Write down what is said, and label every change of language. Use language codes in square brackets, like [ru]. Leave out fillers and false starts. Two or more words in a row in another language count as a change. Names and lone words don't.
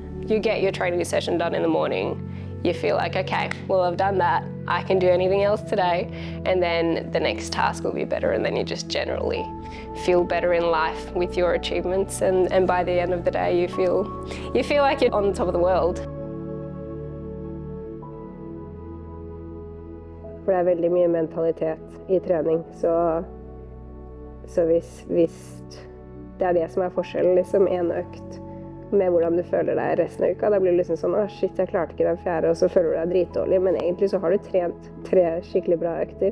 [en] You get your training session done in the morning, you feel like, okay, well I've done that, I can do anything else today, and then the next task will be better, and then you just generally feel better in life with your achievements, and by the end of the day you feel like you're on top of the world. [no] For det veldig mye mentalitet i trening, så hvis det det som forskjellen, liksom en økt med hvordan du føler deg resten av uka. Da blir det liksom sånn, shit, jeg klarte ikke den 4., og så føler du deg dritdårlig, men egentlig så har du trent 3 skikkelig bra økter.